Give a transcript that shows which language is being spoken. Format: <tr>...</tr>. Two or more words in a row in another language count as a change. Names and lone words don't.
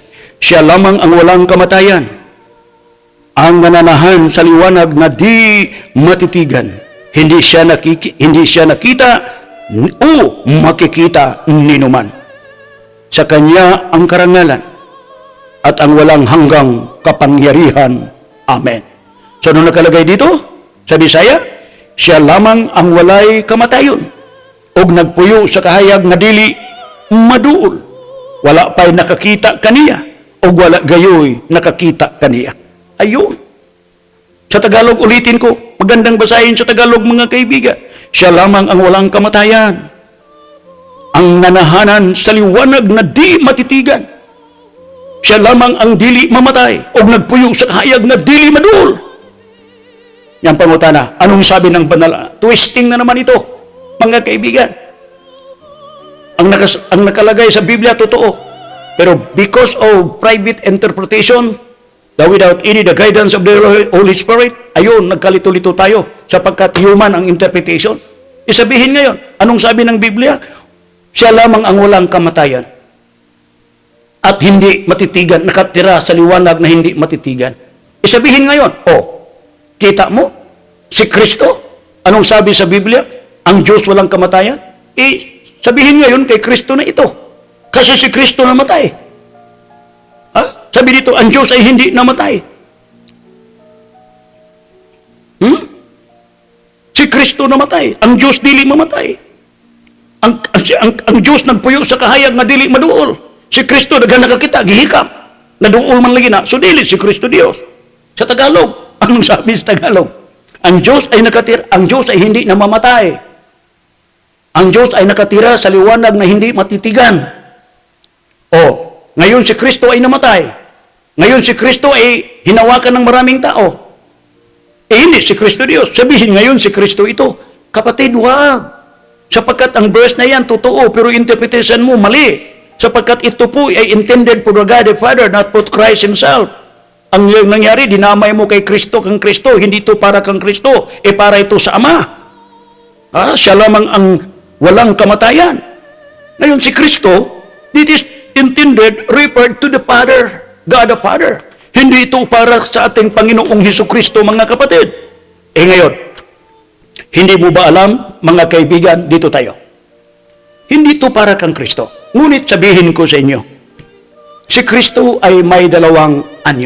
<tl>Siya lamang ang walang kamatayan, ang nananahan sa liwanag na di matitigan. Hindi siya nakita o makikita ninuman. Sa kanya ang karangalan at ang walang hanggang kapangyarihan. Amen. So ano nakalagay dito? Sa Bisaya,</tl> <ceb>siya lamang ang walay kamatayon og nagpuyo sa kahayag nga dili maduol. Wala pa'y nakakita kaniya og wala gayoy nakakita kaniya.</ceb> <tl>Ayun. Sa Tagalog, ulitin ko, magandang basahin sa Tagalog, mga kaibigan. Siya lamang ang walang kamatayan, ang nanahanan sa liwanag na di matitigan.</tl> <ceb>Siya lamang ang dili mamatay o nagpuyo sa kahayag na dili maduol.</ceb> <tl>Yan pangutana. Anong sabi ng banal? Twisting na naman ito, mga kaibigan. Ang nakalagay sa Biblia, totoo. Pero</tl> <en>because of private interpretation, without any the guidance of the Holy Spirit,</en> <tl>ayun, nagkalito-lito tayo sapagkat human ang interpretation. Isabihin ngayon, anong sabi ng Biblia? Siya lamang ang walang kamatayan at hindi matitigan, nakatira sa liwanag na hindi matitigan. Isabihin ngayon, kita mo, si Kristo, anong sabi sa Biblia? Ang Diyos walang kamatayan? Sabihin ngayon kay Kristo na ito. Kasi si Kristo namatay. Sabi dito, ang Diyos ay hindi namatay. Si Kristo namatay.</tl> <ceb>Ang Diyos dili mamatay. Ang Diyos nagpuyo sa kahayag na dili maduol. Si Kristo nakakita, gihikam. Naduol man lagi na. So dili si Kristo Diyos.</ceb> <tl>Sa Tagalog, anong sabi sa Tagalog? Ang Diyos ay nakatira, ang Diyos ay hindi namamatay. Ang Diyos ay nakatira sa liwanag na hindi matitigan. O, ngayon si Kristo ay namatay. Ngayon si Kristo ay hinawakan ng maraming tao. Hindi si Kristo Diyos. Sabihin ngayon si Kristo ito. Kapatid, wag. Sapagkat ang verse na yan, totoo, pero interpretation mo, mali. Sapagkat ito po ay</tl> <en>intended for the God the Father, not for Christ Himself.</en> <tl>Ang nangyari, dinamay mo kay Kristo kang Kristo, hindi ito para kang Kristo, para ito sa Ama. Siya lamang ang walang kamatayan. Ngayon si Kristo,</tl> <en>it is intended, referred to the Father, God the Father.</en> <tl>Hindi ito para sa ating Panginoong Hesukristo, mga kapatid. Ngayon, hindi mo ba alam, mga kaibigan, dito tayo. Hindi ito para kang Kristo. Ngunit sabihin ko sa inyo, si Kristo ay may dalawang anyo.</tl>